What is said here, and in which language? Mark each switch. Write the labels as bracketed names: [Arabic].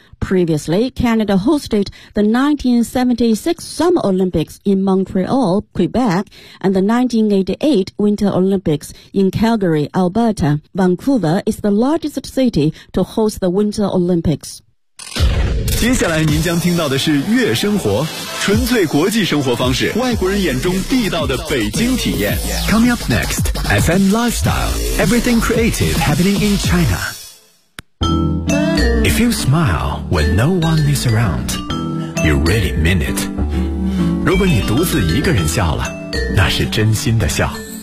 [English] Previously, Canada hosted the 1976 Summer Olympics in Montreal, Quebec, and the 1988 Winter Olympics in Calgary, Alberta. Vancouver is the largest city to host the Winter Olympics. [Chinese] 接下来您将听到的是悦生活，纯粹国际生活方式，外国人眼中地道的北京体验。 [English] Coming up next, FM Lifestyle, everything creative happening in China. If you smile when no one is around, you really mean it. [Chinese] 如果你独自一个人笑了，那是真心的笑。